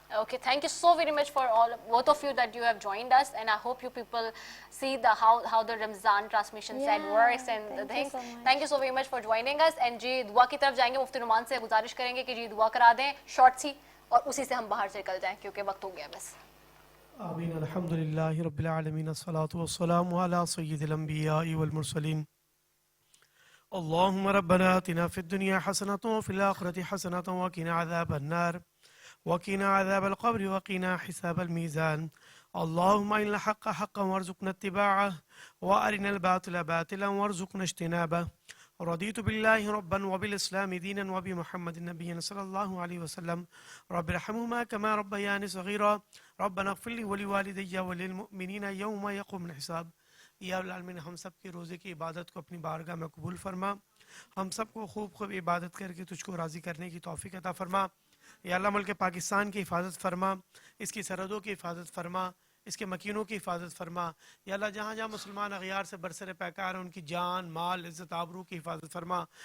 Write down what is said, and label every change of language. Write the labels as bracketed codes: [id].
[en] Okay, thank you so very much for all both of you that you have joined us, and I hope you people see the how the Ramzan transmission side works and the things. Thank you so very much for joining us. [ur] And جی دعا کی طرف جائیں گے. مفتی نعمان سے گزارش کریں گے کہ جی دعا کرا دیں شارٹ سی اور اسی سے ہم باہر سے نکل جائیں کیونکہ وقت ہو گیا بس. آمین. [ar] الحمدللہ رب العالمین الصلاۃ والسلام علی سید الانبیاء والمرسلین. اللهم ربنا آتنا في الدنيا حسنة وفي الآخرة حسنة وقنا عذاب النار وقنا عذاب القبر وقنا حساب الميزان. اللهم أرنا الحق حقا وارزقنا اتباعه وأرنا الباطل باطلا وارزقنا اجتنابه. رضيت بالله ربا وبالإسلام دينا وبمحمد نبيا صلى الله عليه وسلم. رب ارحمهما كما ربياني صغيرا. ربنا اغفر لي ولوالدي وللمؤمنين يوم يقوم الحساب. [ur] یا العالمین ہم سب کے روزے کی عبادت کو اپنی بارگاہ میں قبول فرما. ہم سب کو خوب خوب عبادت کر کے تجھ کو راضی کرنے کی توفیق عطا فرما. یا اللہ ملک پاکستان کی حفاظت فرما, اس کی سرحدوں کی حفاظت فرما, اس کے مکینوں کی حفاظت فرما. یا اللہ جہاں جہاں مسلمان اغیار سے برسر پیکار ہیں ان کی جان مال عزت آبرو کی حفاظت فرما.